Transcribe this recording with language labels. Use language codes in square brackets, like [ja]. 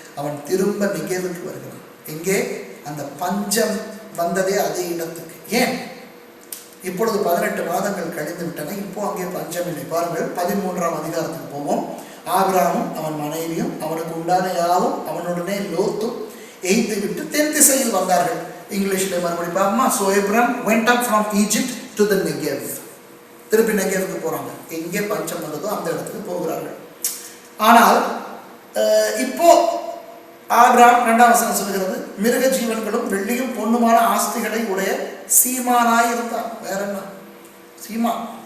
[ta] அவன் திரும்ப நிகேவுக்கு வருகிறான். எங்கே? அந்த பஞ்சம் வந்ததே அதே இடத்துக்கு. ஏன்? இப்பொழுது 18 மாதங்கள் கழிந்து விட்டன. இப்போ அங்கே பஞ்சம் இல்லை. பாருங்கள், 13ஆம் அதிகாரத்துக்கு போவோம். ஆபிரகாமும் அவன் மனைவியும் அவனுக்கு உண்டான யாவும் அவனுடனே லோத்தும் எய்து விட்டு தென் திசையில் வந்தார்கள். இங்கிலீஷ்ல மறுபடி பார்ப்போமா? [en] So Abram went up from Egypt to the Negev. [ta] திருப்பி நெகேவுக்கு போறாங்க. எங்கே பஞ்சம் வந்ததோ அந்த இடத்துக்கு போகிறார்கள். ஆனால் இப்போ ஆபிரகாம் 2ஆம் வசனம் சொல்கிறது, மிருக ஜீவன்களும் வெள்ளியும் பொன்னுமான ஆஸ்திகளை உடைய சீமானாய் இருந்தான். வேற என்ன? சீமான்.